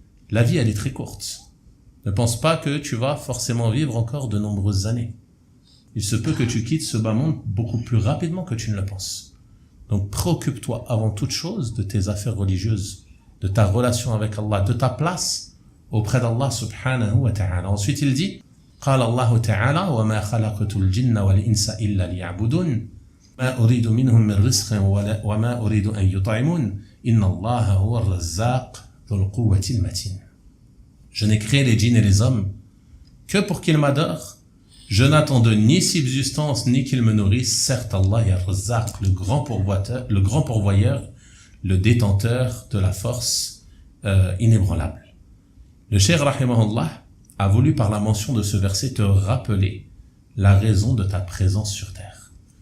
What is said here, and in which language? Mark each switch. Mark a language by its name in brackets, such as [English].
[French] La vie, elle est très courte. Ne pense pas que tu vas forcément vivre encore de nombreuses années. Il se peut que tu quittes ce bas monde beaucoup plus rapidement que tu ne le penses. Donc préoccupe-toi avant toute chose de tes affaires religieuses, de ta relation avec Allah, de ta place auprès d'Allah subhanahu wa ta'ala. Ensuite il dit, [Arabic] قال الله تعالى وما خلقت الجن والإنس إلا ليعبدون ما أريد منهم من رزق وما أريد أن يطعمون إن الله هو الرزاق ذو القوة المتين. [French] Je n'ai créé les djinns et les hommes que pour qu'ils m'adorent. Je n'attends d'eux ni subsistance ni qu'ils me nourrissent. Certes, Allah est Ar-Razzaq, le grand pourvoyeur, le détenteur de la force inébranlable. Le Cheikh rahimahullah a voulu par la mention de ce verset te rappeler la raison de ta présence sur terre.